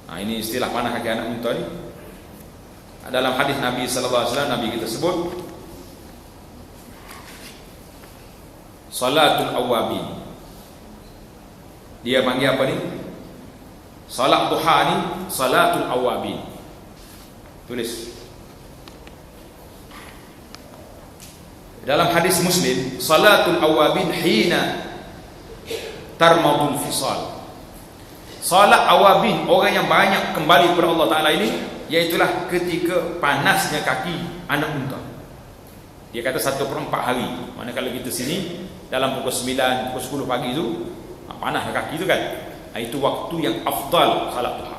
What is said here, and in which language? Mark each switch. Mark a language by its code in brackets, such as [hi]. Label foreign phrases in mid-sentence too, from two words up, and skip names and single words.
[ms] Ini istilah panah kaki anak unta ni. Dalam hadis Nabi [ar] صلى الله عليه وسلم, [ms] Nabi kita sebut [ar] صلاة الأوابين. [ms] Dia panggil apa ni? Salat duha ni [ar] صلاة الأوابين. [ms] Tulis. Dalam hadis Muslim, [ar] صلاة الأوابين حين ترمض الفصال. [ms] Salat awabin, orang yang banyak kembali kepada Allah Ta'ala ini, iaitulah ketika panasnya kaki anak unta. Dia kata 1/4 hari. Mana kalau kita sini dalam pukul 9, pukul 10 pagi tu panas kaki tu kan. Itu waktu yang afdal salat duha.